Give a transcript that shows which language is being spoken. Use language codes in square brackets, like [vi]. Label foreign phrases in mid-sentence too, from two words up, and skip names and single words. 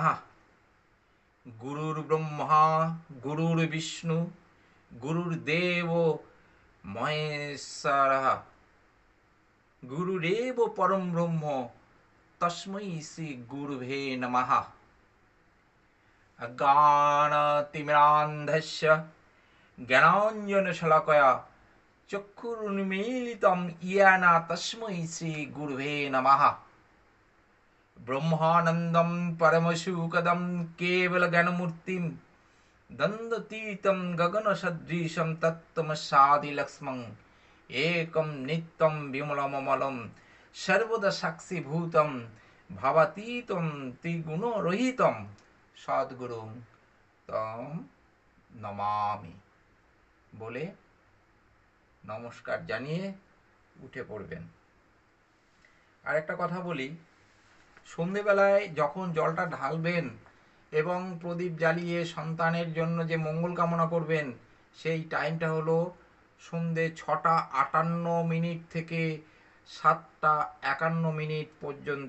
[sa] গুরুর ব্রহ্মা গুরুর বিষ্ণু গুরুর্দেব মহেশ্বরঃ গুরুরেব পরম ব্রহ্ম তস্मै শ্রী গুরুভে নমঃ। অজ্ঞানতিমিরান্ধস্য জ্ঞানাঞ্জনশলাকয়া চক্ষুरुन्मीलितं येन तस्मै श्री गुरुवे नमः। ब्रह्मानन्दं परमसुखदं केवलज्ञानमूर्तिं द्वन्द्वातीतं गगनसदृशं तत्त्वमस्यादिलक्ष्मम् एकं नित्यं विमलममलं सर्वदा साक्षीभूतं भावातीतं त्रिगुणरहितं सद्गुरुं तं नमामि [bn] বলে নমস্কার জানিয়ে উঠে পড়বেন। আর একটা কথা বলি, সন্ধেবেলায় যখন জলটা ঢালবেন এবং প্রদীপ জ্বালিয়ে সন্তানের জন্য যে মঙ্গল কামনা করবেন সেই টাইমটা হলো সন্ধে 6টা 58 মিনিট থেকে 7টা 51 মিনিট পর্যন্ত।